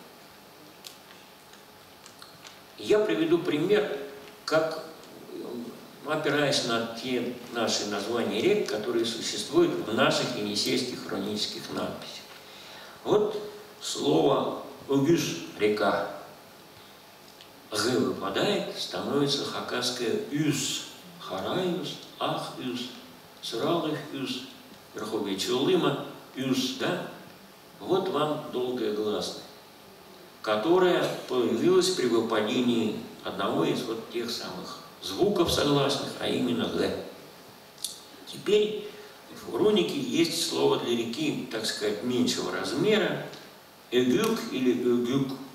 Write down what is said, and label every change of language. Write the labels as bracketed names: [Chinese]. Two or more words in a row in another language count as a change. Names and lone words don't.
[Russian] Я приведу пример, как, опираясь на те наши названия рек, которые существуют в наших енисейских хронических надписях. Вот слово «угюш» – река. «Г» выпадает, становится хакасское «юс», «хараюс», «ах-юс», «сралых-юс», верховье Чулыма, «юс», да? Вот вам долгое гласное, которая появилась при выпадении одного из вот тех самых звуков согласных, а именно «г». Теперь в рунике есть слово для реки, так сказать, меньшего размера, «эгюк» или «эгюк».